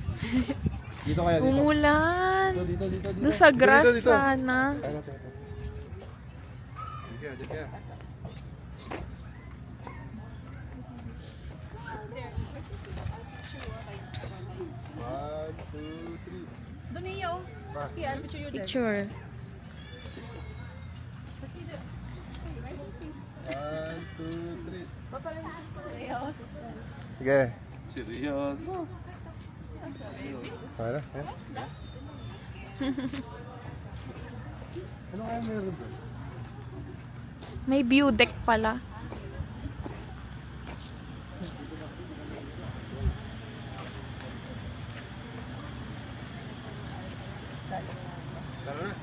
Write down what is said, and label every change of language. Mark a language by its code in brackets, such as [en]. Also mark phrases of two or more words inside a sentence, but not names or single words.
[tl] Dito kaya, dito. Umulan. Dito. Doon sa grass Dito. sana. Ano, ito. Dito ka. [en] One, two, three. Picture. One, two, three. [tl] Sige. Seryoso. Para, eh? Ano kaya meron doon? May view deck pala. Tara na.